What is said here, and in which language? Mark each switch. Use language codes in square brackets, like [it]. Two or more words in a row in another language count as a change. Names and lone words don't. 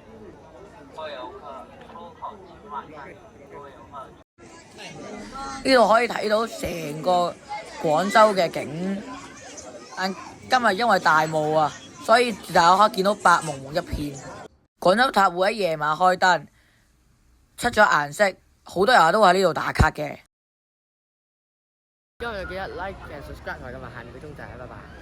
[yue] 呢度可以睇到成個廣州嘅景，但今日因為大霧啊，所以大家可以見到白蒙蒙一片。廣州塔會喺夜晚開燈，出咗顏色，好多人都喺呢度打卡嘅。今日記得 [en] like and subscribe [yue] 同埋撳埋下面嘅鐘仔，拜拜。